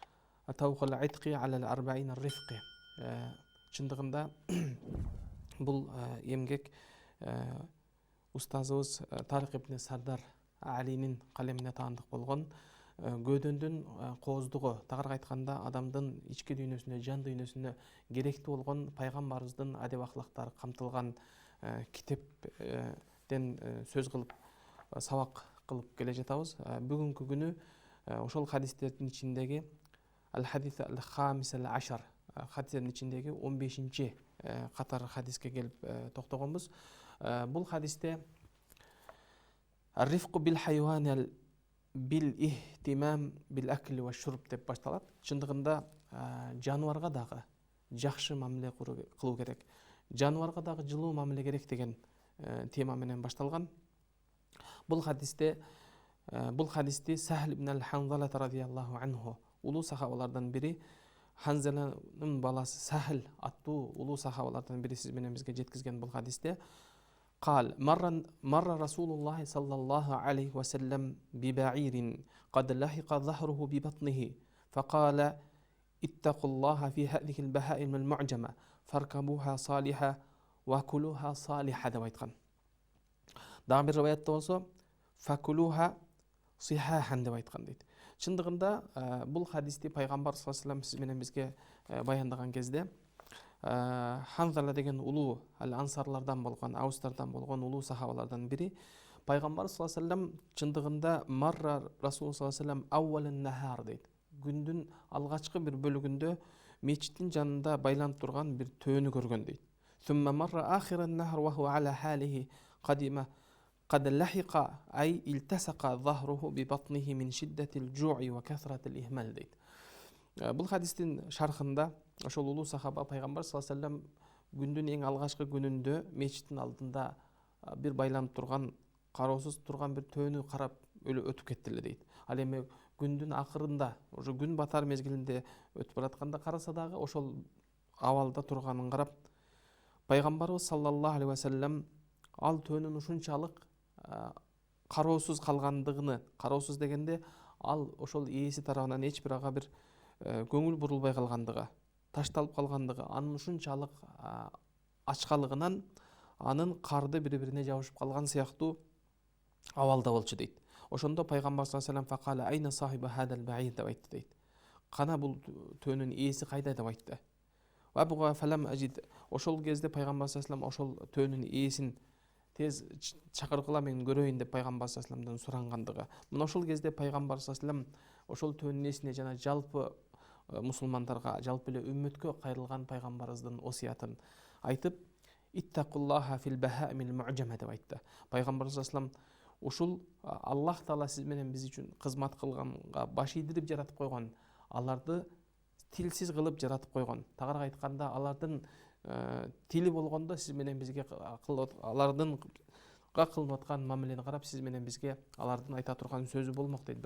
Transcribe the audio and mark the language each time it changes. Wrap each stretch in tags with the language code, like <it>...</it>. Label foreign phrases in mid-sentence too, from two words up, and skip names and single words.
<ky>чындыгында бул эмгек устазыбыз Тарик ибн Сардар Алинин калемине таандык болгон көөдөндүн кооздугу, тагыраак айтканда адамдын ички дүйнөсүнө, жан дүйнөсүнө керектүү болгон пайгамбарыбыздын адеп ахлактары камтылган китептен сөз кылып, сабак кылып келе жатабыз. Бүгүнкү күнү ошол хадистердин ичиндеги</ky> <ar>الحديث الخامس عشر</ar> <ky>хадистердин ичиндеги 15-чи катар хадиске келип токтогонбуз. Бул хадисте</ky> <ar>الرفق بالحيوان بالاهتمام بالأكل والشرب</ar> <ky>деп башталат. Чындыгында жаныбарга дагы жакшы мамиле кылуу керек, жаныбарга дагы жылуу мамиле керек деген тема менен башталган. Бул хадисти Сахл ибн ал-Ханзала</ky> <ar>رضي الله عنه,</ar> <ky>улуу сахабалардан бири, Ханзаланын баласы Сахл аттуу улуу сахабалардан бири сиз менен бизге жеткизген бул хадисте</ky> <ar>قال مر رسول الله صلى الله عليه وسلم ببعير قد لحق ظهره ببطنه فقال اتقوا الله في هذه البهائم المعجمة فاركبوها صالحة وكلوها صالحة</ar> <ky>деп айткан. Дагы бир риваятта болсо</ky> <ar>فكلوها صحاحا</ar> <ky>деп айткан дейт. Чындыгында бул хадисти пайгамбар</ky> <ar>صلى الله عليه وسلم</ar> <ky>сиз менен бизге баяндаган кезде Ханзала деген улуу ансарлардан болгон, аустардан болгон улуу сахабалардан бири пайгамбар</ky> <ar>صلى الله عليه وسلم</ar> <ky>чындыгында</ky> <ar>مر رسول صلى الله عليه وسلم أول النهار</ar> <ky>дейт. Күндүн алгачкы бир бөлүгүндө мечиттин жанында байланып турган бир төөнү көргөн дейт.</ky> <ar>ثم مر آخر النهار وهو على حاله قدما قد لحق أي التصق ظهره ببطنه من شدة الجوع وكثرة الإهمال дейт.</ar> <ky>Бул хадистин шархында ошол улуу сахаба пайгамбар</ky> <ar>صلى الله عليه وسلم</ar> <ky>күндүн эң алгачкы күнүндө мечиттин алдында бир байланып турган, кароосуз турган бир төөнү карап өлө өтүп кеттилер дейт. Ал эми күндүн акырында, уже күн батар мезгилинде өтүп баратканда караса дагы ошол абалда турганын карап, пайгамбарыбыз</ky> <ar>صلى الله عليه وسلم</ar> <ky>ал төөнүн ушунчалык кароосуз калгандыгын, кароосуз дегенде ал ошол ээси тарабынан эч бир ага бир көңүл бурулбай калгандыгы, ташталып калгандыгы, анын ушунчалык ачкалыгынан анын карды бири-бирине жабышып калган сыяктуу абалда болчу дейт. Ошондо пайгамбар</ky> <ar>صلى الله عليه وسلم فقال أين صاحب هذا البعير</ar> <ky>деп айтты дейт. Кана бул төөнүн ээси кайда деп айтты. Ва буга</ky> <ar>فلم أجد,</ar> <ky>ошол кезде пайгамбар</ky> <ar>صلى الله عليه وسلم</ar> <ky>ошол төөнүн ээсин тез чакыргыла мен көрөйүн деп пайгамбар</ky> <ar>صلى الله عليه وسلم</ar> <ky>сурангандыгы. Мына ошол кезде пайгамбар</ky> <ar>صلى الله عليه وسلم</ar> <ky>ошол төөнүн ээсине жана жалпы мусулмандарга, жалпы эле үммөткө кайрылган пайгамбарыбыздын осуятын айтып,</ky> <ar>اتقوا الله في البهائم المعجمة</ar> <ky>деп айтты. Пайгамбар</ky> <ar>صلى الله عليه وسلم</ar> <ky>ушул Аллах Таала сиз менен биз үчүн кызмат кылганга баш ийдирип жаратып койгон, аларды тилсиз кылып жаратып койгон. Тагыраак айтканда, алардын тили болгондо сиз менен бизге алардын кылып аткан мамилени карап сиз менен бизге алардын айта турган сөзү болмок дейт.</ky>